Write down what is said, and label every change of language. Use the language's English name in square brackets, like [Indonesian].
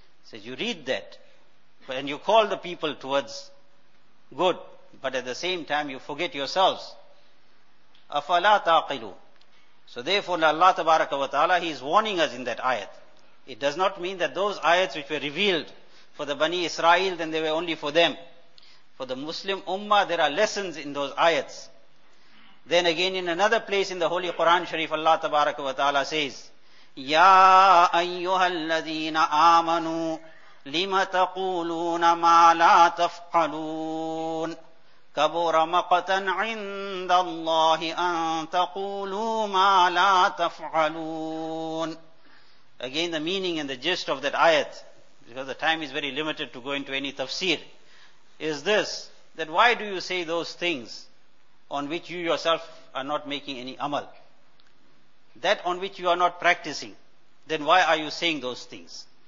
[English] He says, you read that, and you call the people towards good, but at the same time you forget yourselves. [Arabic] أَفَلَا تَعْقِلُونَ. [English] So therefore, Allah tabaraka wa ta'ala, he is warning us in that ayat. It does not mean that those ayats which were revealed for the Bani Israel, then they were only for them. For the Muslim Ummah, there are lessons in those ayats. Then again, in another place in the Holy Quran Sharif, Allah tabaraka wa ta'ala says, [Arabic] يَا أَيُّهَا الَّذِينَ آمَنُوا لِمَ تَقُولُونَ مَا لَا تَفْقَلُونَ كَبُرَ مَقَتًا عِنْدَ اللَّهِ أَن تَقُولُوا مَا لَا تَفْعَلُونَ. [English] Again the meaning and the gist of that ayat, because the time is very limited to go into any tafsir, is this, that why do you say those things on which you yourself are not making any amal? That on which you are not practicing, then why are you saying those things?